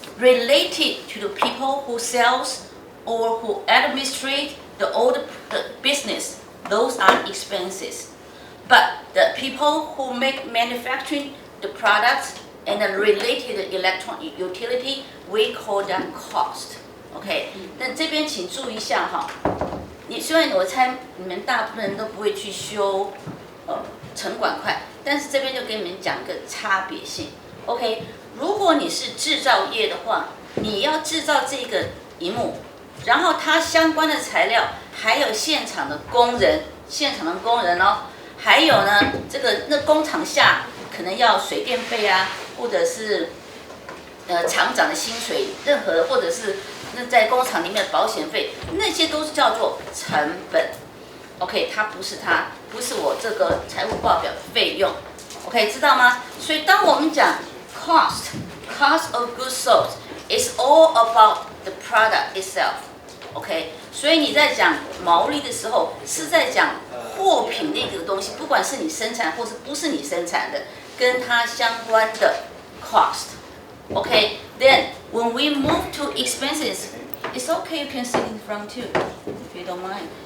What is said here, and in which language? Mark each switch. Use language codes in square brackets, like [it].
[en] related to the people who sells or who administrate the business. Those are expenses. But the people who make manufacturing the products and the related electronic utility, we call that cost. [zh] OK， 那这边请注意一下哈。虽然我猜你们大部分人都不会去修成管会，但是这边就给你们讲一个差别性。 OK， 如果你是制造业的话，你要制造这个萤幕，然后它相关的材料，还有现场的工人哦，还有呢，那工厂下可能要水电费啊，或者是厂长的薪水，任何或者是那在工厂里面的保险费，那些都是叫做成本。 OK， 它不是我这个财务报表的费用。 OK， 知道吗？所以当我们讲 [en] cost of goods sold is all about the product itself。 [zh] OK， 所以你在讲毛利的时候，是在讲货品那个东西，不管是你生产或是不是你生产的，跟它相关的 cost。 [en] Okay, then when we move to expenses, it's okay you can sit in front too, if you don't mind.